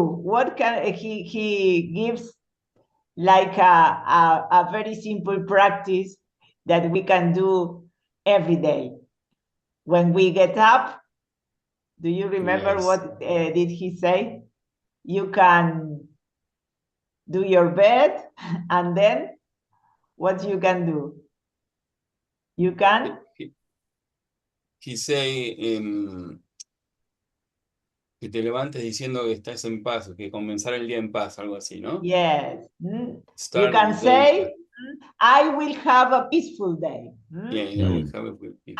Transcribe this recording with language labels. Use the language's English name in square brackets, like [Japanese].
[English] What can he gives like a very simple practice that we can do every day. When we get up, do you remember what did he say? You can do your bed, and then what you can do? You can? He say, [Spanish] que te levantes diciendo que estás en paz, que comenzar el día en paz, algo así, ¿no? [English] Yes. You can say, I will have a peaceful day. Yeah, I will have a peaceful day.